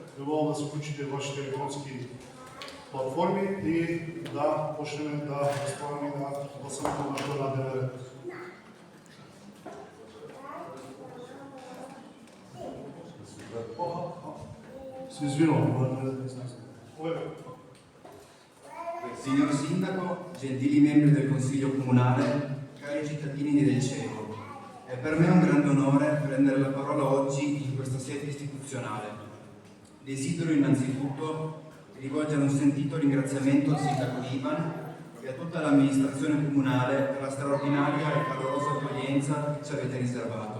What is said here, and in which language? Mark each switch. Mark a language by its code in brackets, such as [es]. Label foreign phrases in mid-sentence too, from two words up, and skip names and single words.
[mk] Ви молам да се включите в вашите електронски платформи и да почнем да разправяме и да гласуваме на тој дневен ред. Си извинувам. [it] Signor Sindaco, gentili membri del Consiglio Comunale, cari cittadini di Del Cego, è per me un grande onore prendere la parola oggi in questa sede istituzionale. Desidero innanzitutto rivolgere un sentito ringraziamento al Sindaco Ivan e a tutta l'amministrazione comunale per la straordinaria e calorosa accoglienza che ci avete riservato.